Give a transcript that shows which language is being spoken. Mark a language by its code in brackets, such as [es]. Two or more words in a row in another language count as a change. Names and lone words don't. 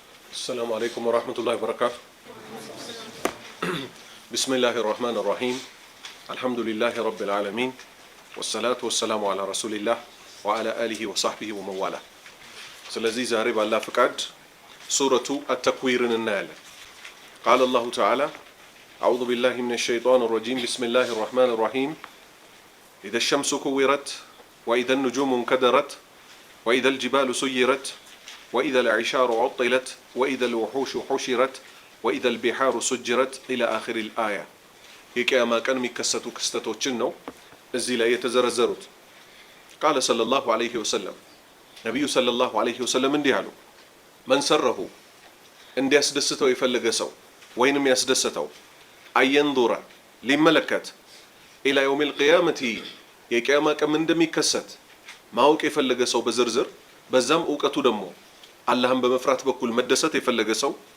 [ar] السلام عليكم ورحمة الله وبركاته. بسم الله الرحمن الرحيم. الحمد لله رب العالمين، والصلاة والسلام على رسول الله وعلى آله وصحبه ومن والاه. [am] ስለዚህ ዛሬ ባላ ፍቃድ ሱረቱ አተክዊርን እናያለን። [ar] قال الله تعالى أعوذ بالله من الشيطان الرجيم بسم الله الرحمن الرحيم إذا الشمس كورت وإذا النجوم انكدرت وإذا الجبال سيرت وإذا العشار عطلت وإذا الوحوش حشرت وإذا البحار سجرت إلى آخر الآية. [am] የቂያማ ቀን የሚከሰቱ ክስተቶችን ነው እዚህ ላይ የተዘረዘሩት። [ar] قال صلى الله عليه وسلم [am] ነብዩ [ar] صلى الله عليه وسلم [am] እንዲህ አሉ፣ [ar] من سره [am] እንዲያስደስተው የፈለገ ሰው ወይንም ያስደሰተው አየንዙረ ሊመለከት [ar] إلى يوم القيامة [am] የቂያማ ቀን እንደሚከሰት ማወቅ የፈለገ ሰው በዝርዝር በዛም እውቀቱ ደግሞ አላህን በመፍራት በኩል መደሰት የፈለገ ሰው